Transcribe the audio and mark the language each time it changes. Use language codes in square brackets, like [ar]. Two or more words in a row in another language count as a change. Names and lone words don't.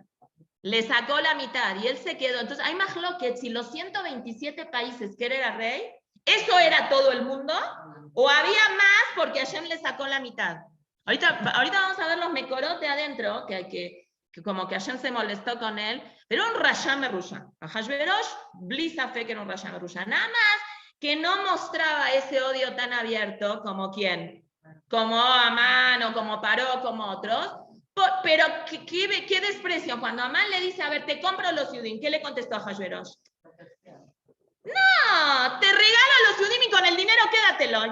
[es] Le sacó la mitad y él se quedó. Entonces, hay más que si los 127 países que él era rey, ¿eso era todo el mundo? ¿O había más porque Hashem le sacó la mitad? Ahorita vamos a ver los Mekorot de adentro, que como que Hashem se molestó con él, pero un [he] רשע מרושע. [es] Ahasverosh, blisa fe que era un [he] רשע מרושע. [es] Nada más que no mostraba ese odio tan abierto como quién, como Amán o como Paró, como otros. Pero ¿qué desprecio? Cuando Amán le dice, a ver, te compro los Yudim, ¿qué le contestó a Ahasverosh? No, te regalo los Yudim y con el dinero quédatelo.